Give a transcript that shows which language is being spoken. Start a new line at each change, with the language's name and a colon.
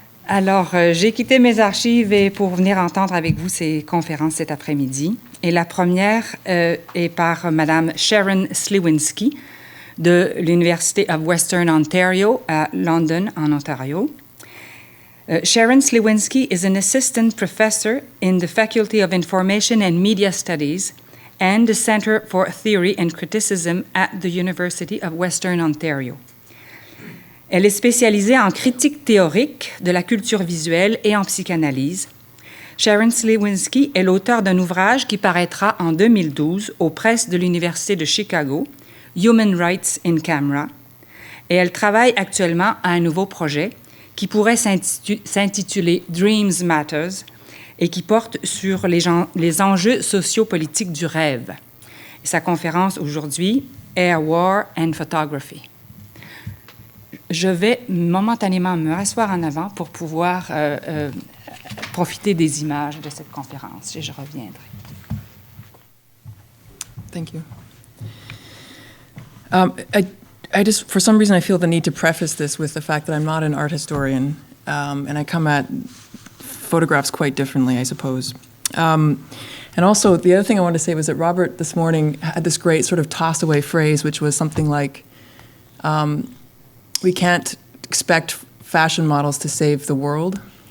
French: Alors, j'ai quitté mes archives pour venir entendre avec vous ces conférences cet après-midi. Et la première est par Mme Sharon Sliwinski de l'Université of Western Ontario à London, en Ontario.
English: Sharon Sliwinski is an assistant professor in the Faculty of Information and Media Studies and the Center for Theory and Criticism at the University of Western Ontario.
French: Elle est spécialisée en critique théorique de la culture visuelle et en psychanalyse. Sharon Sliwinski est l'auteur d'un ouvrage qui paraîtra en 2012 aux presses de l'Université de Chicago, Human Rights in Camera, et elle travaille actuellement à un nouveau projet qui pourrait s'intituler Dreams Matters et qui porte sur les enjeux sociopolitiques du rêve. Et sa conférence aujourd'hui, Air War and Photography. Je vais momentanément me rasseoir en avant pour pouvoir profiter des images de cette conférence et je reviendrai.
English: Thank you. I just, for some reason, I feel the need to preface this with the fact that I'm not an art historian, and I come at photographs quite differently, I suppose. And also, the other thing I wanted to say was that Robert this morning had this great sort of toss-away phrase, which was something like, we can't expect fashion models to save the world.